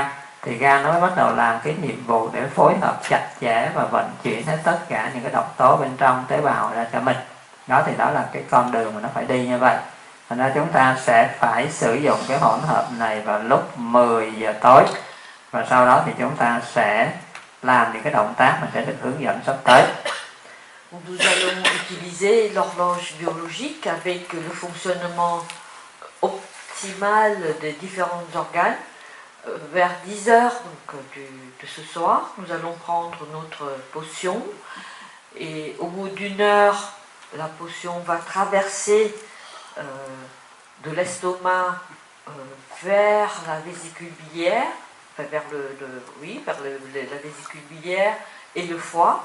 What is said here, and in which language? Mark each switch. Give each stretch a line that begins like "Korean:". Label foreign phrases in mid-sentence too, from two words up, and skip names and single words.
Vietnamese: Thì gan nó mới bắt đầu làm cái nhiệm vụ để phối hợp chặt chẽ và vận chuyển hết tất cả những cái độc tố bên trong tế bào ra cho mình. Đó thì đó là cái con đường mà nó phải đi như vậy. Thành ra chúng ta sẽ phải sử dụng cái hỗn hợp này vào lúc 10 giờ tối. Và sau đó thì chúng ta sẽ làm những cái động tác mình sẽ được hướng dẫn sắp tới.
French: Donc nous allons utiliser l'horloge biologique avec le fonctionnement optimal des différents organes. Vers 10 heures donc, de ce soir, nous allons prendre notre potion et au bout d'1 heure, la potion va traverser de l'estomac vers la vésicule biliaire, enfin vers la vésicule biliaire et le foie.